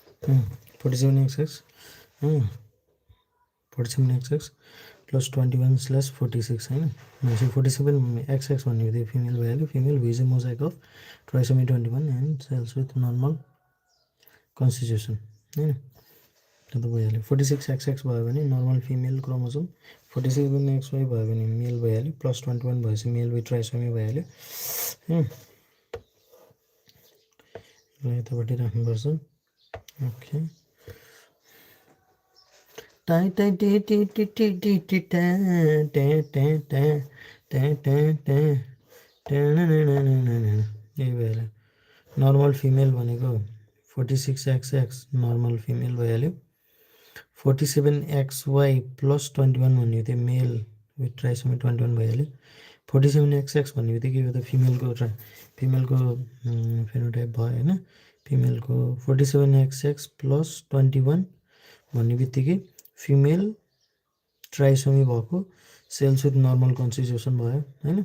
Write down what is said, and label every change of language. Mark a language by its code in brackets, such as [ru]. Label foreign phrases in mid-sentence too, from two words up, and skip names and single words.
[ne] 47xx 47xx plus 21/46 होइन भनेपछि 47xx भन्ने बित्तिकै फिमेल भइहाल्यो [en] female who is a mosaic of trisomy 21 and cells with normal constitution [ne] होइन त्यो त भइहाल्यो 46xx भयो भने [en] normal female chromosome [ne] 47xy भयो भने मेल भइहाल्यो प्लस 21 भएपछि [en] male with trisomy [ne] भइहाल्यो होइन र यतापट्टि राख्नुपर्छ ओके टाइ टाइ टे टे टे टे टे टे टा टे टे टा टे टे टे यही भइहाल्यो [en] normal female [ne] भनेको 46xx [en] normal female [ne] भइहाल्यो 47xy प्लस 21 भन्ने बित्तिकै [en] male with trisomy 21 [ne] भइहाल्यो 47xx भन्ने बित्तिकै यो त फिमेलको फेनोटाइप भयो होइन फिमेलको 47xx प्लस 21 भन्ने बित्तिकै [en] female trisomy [ne] भएको [en] cells with normal constitution [ne] भयो होइन